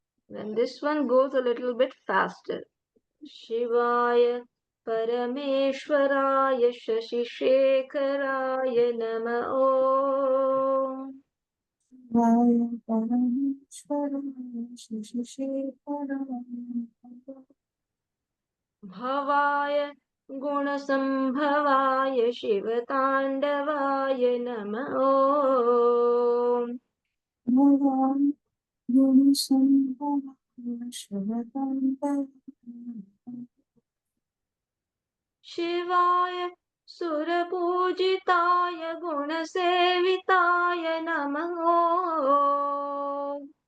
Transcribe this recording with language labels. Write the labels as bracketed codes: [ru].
[en] Then this one goes a little bit faster. [sa] शिवाय परमेश्वराय शशिशेखराय नमः ॐ शिवाय परमेश्वराय शशिशेखराय नमः भवाय गुणसम्भवाय शिवताण्डवाय नमः ॐ भवान् गुणसम्भवाय शिवताण्डवाय शिवाय सुरपूजिताय गुणसेविताय नमः ॐ